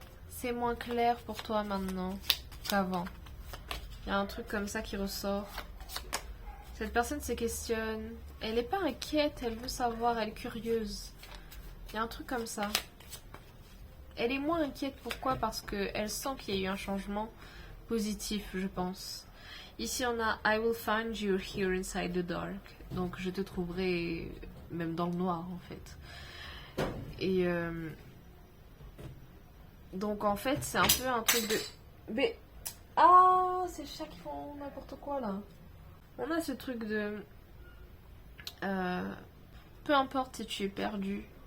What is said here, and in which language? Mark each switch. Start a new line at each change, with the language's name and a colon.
French: c'est moins clair pour toi maintenant qu'avant? Il y a un truc comme ça qui ressort. Cette personne se questionne. Elle n'est pas inquiète, elle veut savoir, elle est curieuse. Il y a un truc comme ça. Elle est moins inquiète, pourquoi? Parce qu'elle sent qu'il y a eu un changement positif, je pense. Ici, on a
English: I will find you here inside the dark.
French: Donc, je te trouverai même dans le noir, en fait. Et... donc, en fait, c'est un peu un truc de... Mais... Ah, c'est les chats qui font n'importe quoi, là. On a ce truc de... peu importe si tu es perdu.